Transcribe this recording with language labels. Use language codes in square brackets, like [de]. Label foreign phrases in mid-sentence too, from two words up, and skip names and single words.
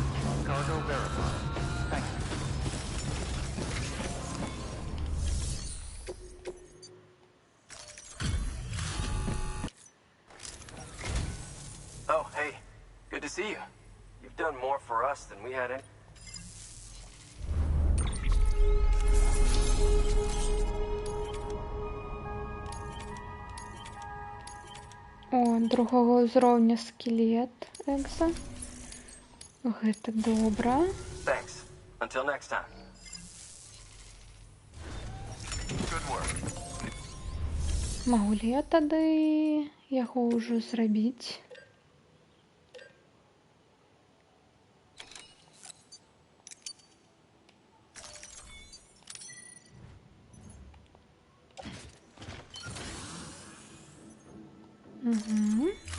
[en] Cargo verified. Thank you. Oh, hey. Good to see you. You've done more for us than we had any... [be] О, другого ўзроўня скелет экза. Гэта добра. [en] Thanks. Until next time. Good work. [be] Магу ли я тады яго ўжо зрабіць? Угу.